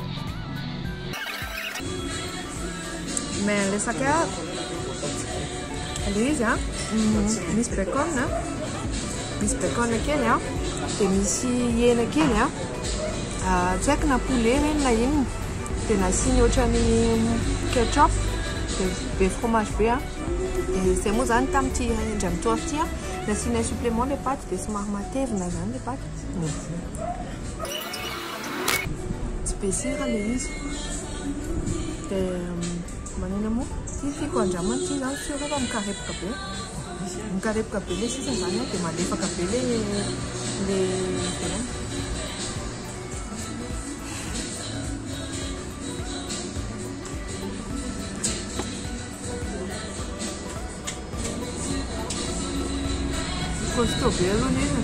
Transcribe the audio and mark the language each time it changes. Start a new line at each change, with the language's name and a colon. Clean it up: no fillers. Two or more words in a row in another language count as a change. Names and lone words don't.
French: Mais le saka Allez, hein?
Malagasy: Miss Bacon, hein? Miss Bacon kely, hein? Dia misy hena kely, hein? Tsy haiko na poulet reny na inona. Dia nasiany ohatran'ny ketchup, dia be fromage be, hein? Dia izay moa zany tamin'ity indray mitory ity, nasiana supplément
French: les pâtes
Malagasy: dia somary matevina zany
French: les pâtes.
Malagasy: Tsy be sira ilay izy. Dia manina moa tiako andramana ity zany sira fa mikarepoka be. Mikarepoka be ilay sisa zany dia malefaka be ilay costaud be aloha izy.